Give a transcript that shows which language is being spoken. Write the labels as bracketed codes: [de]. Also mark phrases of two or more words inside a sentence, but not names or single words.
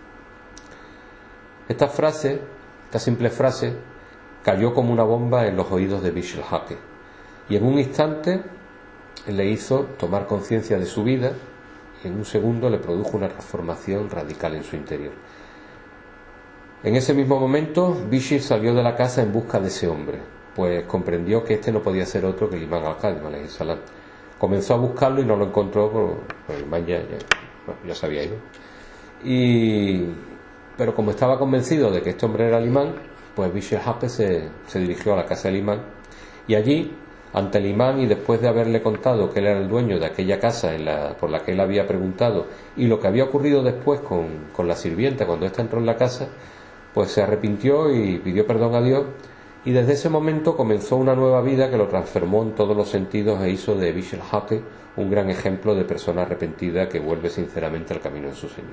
[es] Esta simple frase, cayó como una bomba en los oídos de Bish el-Haqi y en un instante le hizo tomar conciencia de su vida y en un segundo le produjo una transformación radical en su interior. En ese mismo momento, Bishir salió de la casa en busca de ese hombre, pues comprendió que este no podía ser otro que el imán al-Qadim, [ar] عليه السلام. [es] Comenzó a buscarlo y no lo encontró, pues el imán ya se había ido. Pero como estaba convencido de que este hombre era el imán, pues Bishir el-Haqi se dirigió a la casa del imán y allí, ante el imán, y después de haberle contado que él era el dueño de aquella casa por la que él había preguntado y lo que había ocurrido después con la sirvienta cuando ésta entró en la casa, pues se arrepintió y pidió perdón a Dios, y desde ese momento comenzó una nueva vida que lo transformó en todos los sentidos e hizo de Bishir el-Haqi un gran ejemplo de persona arrepentida que vuelve sinceramente al camino de su Señor.